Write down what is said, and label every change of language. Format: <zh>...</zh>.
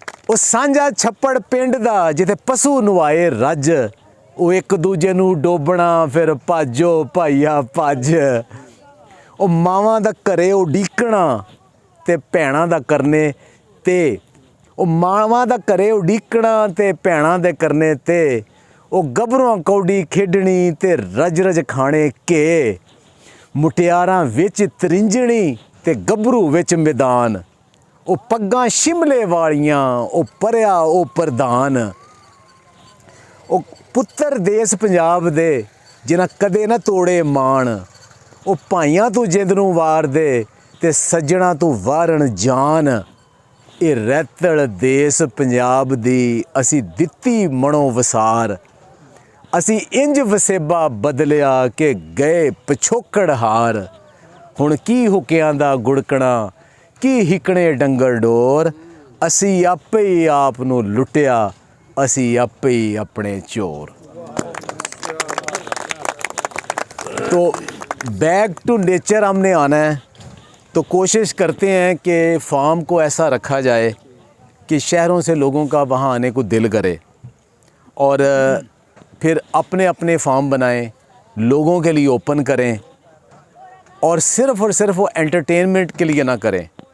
<pa>ओ सांझा छप्पड़ पिंड दा जिथे पशु नुआए रज, ओ एक दूजे नू डोबना फिर भाजो भाईया भज, ओ मावां दा घरे उडीकना ते भैणां दा करने ते, ओ मावां दा घरे उडीकना ते भैणां दे करने ते, ਉਹ ਗੱਭਰੂਆਂ ਕੌਡੀ ਖੇਡਣੀ ਤੇ ਰਜ ਰਜ ਖਾਣੇ ਕੇ, ਮੁਟਿਆਰਾਂ ਵਿੱਚ ਤਰਿੰਜਣੀ ਤੇ ਗੱਭਰੂ ਵਿੱਚ ਮੈਦਾਨ, ਉਹ ਪੱਗਾਂ ਸ਼ਿਮਲੇ ਵਾਲੀਆਂ ਉਹ ਪਰਿਆ ਉਹ ਪ੍ਰਧਾਨ, ਉਹ ਪੁੱਤਰ ਦੇਸ ਪੰਜਾਬ ਦੇ ਜਿਨ੍ਹਾਂ ਕਦੇ ਨਾ ਤੋੜੇ ਮਾਣ, ਉਹ ਭਾਈਆਂ ਤੂੰ ਜਿੰਦ ਨੂੰ ਵਾਰ ਦੇ ਤੇ ਸੱਜਣਾ ਤੂੰ ਵਾਰਨ ਜਾਨ, ਇਹ ਰੈਤਲ ਦੇਸ ਪੰਜਾਬ ਦੀ ਅਸੀਂ ਦਿੱਤੀ ਮਣੋ ਵਸਾਰ, ਅਸੀਂ ਇੰਜ ਵਸੇਬਾ ਬਦਲਿਆ ਕਿ ਗਏ ਪਿਛੋਕੜ ਹਾਰ, ਹੁਣ ਕੀ ਹੁਕਿਆਂ ਦਾ ਗੁੜਕਣਾ ਕੀ ਹਿਕਣੇ ਡੰਗਰ ਡੋਰ, ਅਸੀਂ ਆਪੇ ਹੀ ਆਪ ਨੂੰ ਲੁੱਟਿਆ ਅਸੀਂ ਆਪੇ ही अपने चोर।</pa> <hi>तो बैक टू नेचर हमने आना है, तो कोशिश करते हैं कि फार्म को ऐसा रखा जाए कि शहरों से लोगों का वहाँ आने को दिल करे, और फिर अपने अपने फार्म बनाएं, लोगों के लिए ओपन करें, और सिर्फ वो एंटरटेनमेंट के लिए ना करें।</hi>